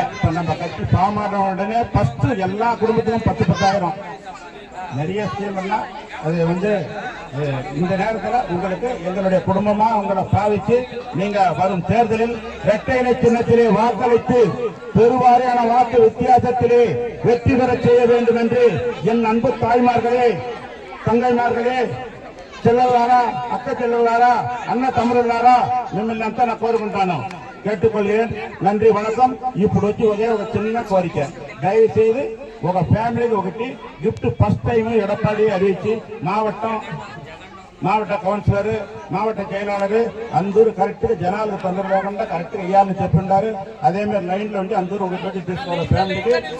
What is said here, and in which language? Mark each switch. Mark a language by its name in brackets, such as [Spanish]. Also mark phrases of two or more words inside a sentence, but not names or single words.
[Tamil] இப்ப நம்ம கட்சி பாமான உடனே ஃபர்ஸ்ட் எல்லா குடும்பத்திலும் 10,000 நிறைய ஸ்கீம் எல்லாம் அது இந்த நேரத்தில் உங்களுக்கு எங்களுடைய குடும்பமா உங்களை பாவிச்சு நீங்க வரும் தேர்தலில் இரட்டை இலை சின்னத்திலே வாக்களித்து பெருவாரியான வாக்கு வித்தியாசத்திலே வெற்றி பெற செய்ய வேண்டும் என்று என் அன்பு தாய்மார்களே, தங்கைமார்களே, [Telugu] చెల్లెలారా, అక్క చెల్లెలారా, అన్న తమ్ముళ్ళారా, మిమ్మల్ని అంతా నా కోరుకుంటాను, [Tamil] கேட்டுக்கொள்கிறேன். நன்றி, வணக்கம். [Telugu] ఇప్పుడు వచ్చి ఒకే ఒక చిన్న కోరిక, దయచేసి ఒక ఫ్యామిలీకి ఒకటి గిఫ్ట్ [English] first time [Telugu] ఎడప్పాడి அறிவிச்சு మావట కౌన్సిలర్, మావట செயலாளர் అందరూ కరెక్ట్ గా జనాలకు తొందర లేకుండా కరెక్ట్ గా ఇవ్వాలని చెప్పిండారు. అదే మీరు లైన్ లో ఉండి అందరూ ఒకటి తీసుకోవాలి ఫ్యామిలీకి.